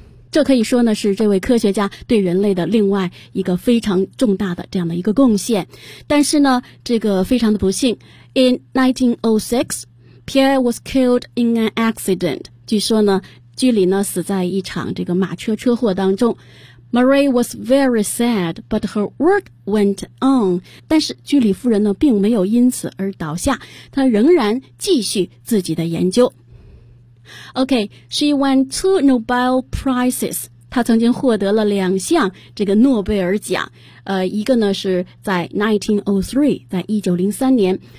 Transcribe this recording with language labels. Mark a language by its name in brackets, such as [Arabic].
[Chinese] 这可以说呢是这位科学家对人类的另外一个非常重大的这样的一个贡献。但是呢这个非常的不幸， [English] In 1906 Pierre was killed in an accident. [Chinese] 据说呢居里呢死在一场这个马车车祸当中。 [English] Marie was very sad, but her work went on. [Chinese] 但是居里夫人呢并没有因此而倒下，她仍然继续自己的研究。 [English] Okay, she won two Nobel Prizes. [Chinese] 她曾经获得了两项这个诺贝尔奖。一个呢是在1903, 在1903年。